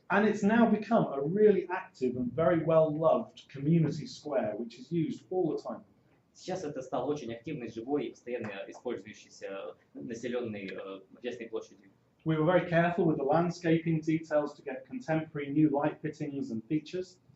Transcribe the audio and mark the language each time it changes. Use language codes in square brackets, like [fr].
[en] And it's now become a really active and very well-loved community square, which is used all the time. [ru] Сейчас это стало очень активной, живой и постоянно использующейся населенной общественной площадью. [en] We were very careful with the landscaping details to get contemporary new light fittings and features.